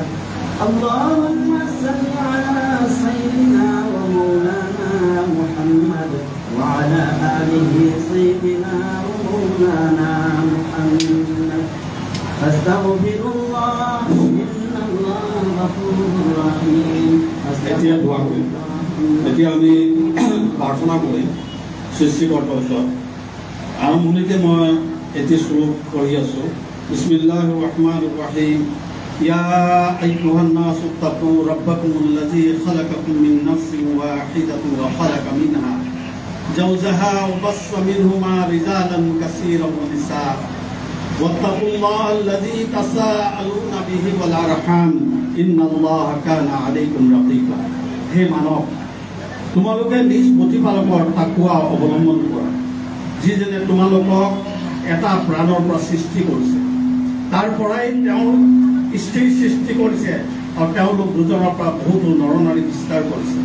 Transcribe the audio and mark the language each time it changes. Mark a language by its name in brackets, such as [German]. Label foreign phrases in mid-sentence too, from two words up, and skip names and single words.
[Arabic] اللهم صل على سيدنا ومولانا محمد وعلى آله سيدنا ومولانا محمد. فاستغفر الله إن الله غفور رحيم. [Assamese] এতিয়া আমি প্ৰাৰ্থনা কৰিম সৃষ্টিকৰ্তাৰ ওচৰত। আৰম্ভণিতে মই এটি শ্লোক পঢ়ি আছোঁ। [Arabic] بسم الله الرحمن الرحيم. يا أيها الناس اتقوا ربكم الذي خلقكم من نفس واحدة وخلق منها زوجها وبث منهما رجالا كثيرا ونساء واتقوا الله الذي تساءلون به والأرحام إن الله كان عليكم رقيبا. [Assamese] হে মানৱ, তোমালোকে নিজ প্ৰতিপালকৰ তাকৱা অৱলম্বন কৰা, যিজনে তোমালোকক এটা প্ৰাণৰ পৰা সৃষ্টি কৰিছে, তাৰ পৰাই তেওঁ স্ত্ৰী সৃষ্টি কৰিছে আৰু তেওঁলোক দুজনৰ পৰা বহুতো নৰনাৰী বিস্তাৰ কৰিছে।